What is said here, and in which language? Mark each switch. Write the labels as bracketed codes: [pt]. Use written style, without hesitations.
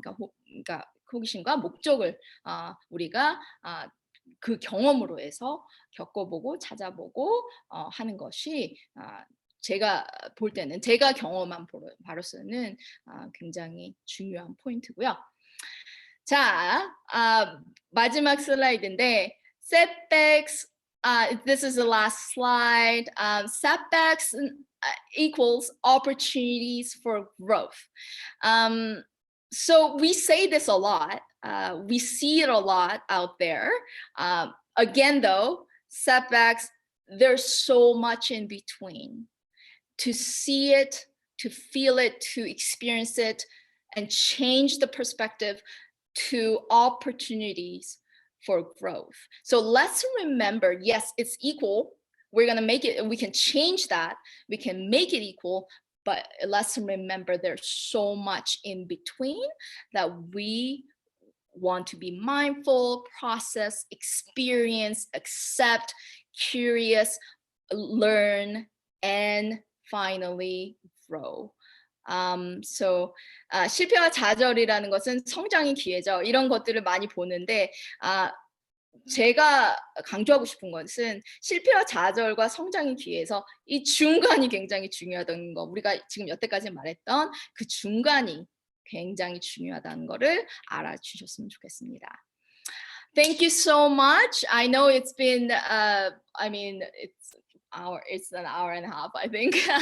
[ko] 그러니까 호기심과 목적을 우리가 그 경험으로 해서 겪어보고 찾아보고 하는 것이 제가 볼 때는 제가 경험한 바로서는 굉장히 중요한 포인트고요. 자, 마지막 슬라이드인데 setbacks. [en] This is the last slide. Setbacks equals opportunities for growth. So we say this a lot. We see it a lot out there. Again, though, setbacks, there's so much in between. To see it, to feel it, to experience it, and change the perspective to opportunities for growth. So let's remember, yes, it's equal. We're going to make it, we can change that. We can make it equal, but let's remember there's so much in between that we want to be mindful, process, experience, accept, curious, learn, and finally grow. [ko] So 실패와 좌절이라는 것은 성장의 기회죠. 이런 것들을 많이 보는데 제가 강조하고 싶은 것은 실패와 좌절과 성장의 기회에서 이 중간이 굉장히 중요하다는 거. 우리가 지금 여태까지 말했던 그 중간이 굉장히 중요하다는 거를 알아주셨으면 좋겠습니다. [en] Thank you so much. I know it's been, it's an hour and a half, I think.